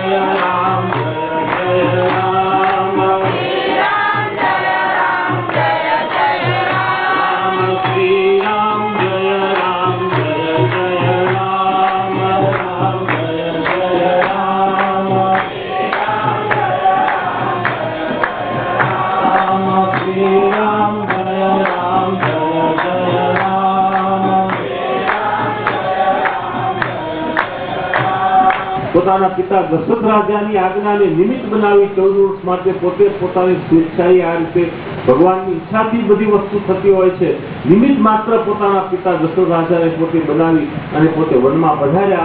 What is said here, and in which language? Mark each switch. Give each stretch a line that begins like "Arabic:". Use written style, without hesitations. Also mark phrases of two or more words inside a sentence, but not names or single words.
Hindi: जय राम श्री राम जय जय राम राम जय राम श्री राम जय जय राम
Gujarati: પોતાના પિતા દશરથ રાજાની આજ્ઞાને નિમિત્ત બનાવી 14 વર્ષ માટે પોતે પોતાની સ્વેચ્છાએ આ રીતે ભગવાનની ઈચ્છાથી બધી વસ્તુ થતી હોય છે. નિમિત્ત માત્ર પોતાના પિતા દશરથ રાજાને પોતે બનાવી અને પોતે વનમાં પધાર્યા.